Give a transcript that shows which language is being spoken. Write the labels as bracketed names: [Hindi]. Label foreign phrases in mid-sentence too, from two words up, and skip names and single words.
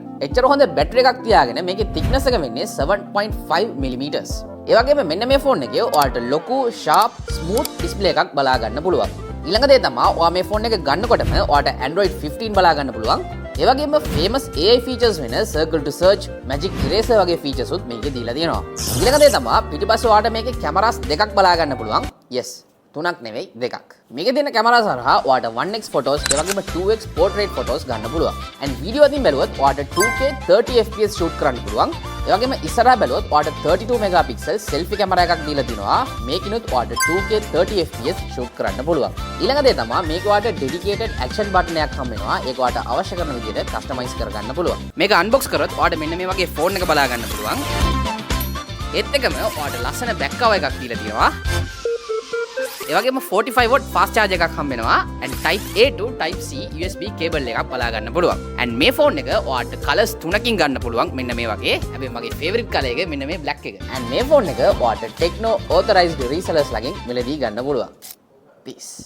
[Sinhala] එච්චර හොඳ බැටරි එකක් තියාගෙන මේකේ thickness එක වෙන්නේ 7.5 mm. ඒ වගේම මෙන්න මේ phone එකේ ඔයාලට ලොකු [English] sharp smooth display [Sinhala] එකක් බලා ගන්න පුළුවන්. ඊළඟ දේ තමයි ඔයා මේ phone එක ගන්නකොටම ඔයාලට Android 15 බලා ගන්න පුළුවන්. ඒ වගේම [English] famous AI features [Sinhala] වෙන circle to search, magic eraser වගේ features උත් මේකේ දීලා තියෙනවා. ඊළඟ දේ තමයි පිටිපස්ස ඔයාලට මේකේ cameras දෙකක් බලා ගන්න පුළුවන්. yes තුනක් නෙවෙයි දෙකක්. මේකේ තියෙන කැමරාස් හරහා ඔයාලට [English] 1x photos [Sinhala] ඒ වගේම [English] 2x portrait photos [Sinhala] ගන්න පුළුවන්. [English] and video [Sinhala] අතින් බැලුවොත් ඔයාලට [English] 2K 30 fps shoot [Sinhala] කරන්න පුළුවන්. ඒ වගේම ඉස්සරහා බැලුවොත් ඔයාලට [English] 32 megapixel selfie [Sinhala] කැමරා එකක් දීලා තිනවා. මේකිනුත් ඔයාලට [English] 2K 30 fps shoot [Sinhala] කරන්න පුළුවන්. ඊළඟ දේ තමයි මේක ඔයාලට [English] dedicated action button [Sinhala] එකක් හම්බ වෙනවා. ඒක ඔයාලට අවශ්‍ය කරන විදිහට customize කරගන්න පුළුවන්. මේක unbox කරොත් ඔයාලට මෙන්න මේ වගේ phone එක බලා ගන්න පුළුවන්. ඒත් එකම ඔයාලට ලස්සන [English] back cover [Sinhala] එකක් දීලා තියෙනවා. ඒ වගේම [English] 45 watt fast charge [Sinhala] එකක් හම්බ වෙනවා and [English] type A to type C USB cable [Sinhala] එකක් බලා ගන්න පුළුවන්. and මේ phone එක ඔයාලට colors 3කින් ගන්න පුළුවන් මෙන්න මේ වගේ. හැබැයි මගේ [English] favorite color [Sinhala] එක මෙන්න මේ black එක. and මේ phone එක ඔයාලට [English] Tecno authorized resellers [Sinhala] ලාගෙන් මිලදී ගන්න පුළුවන්. peace.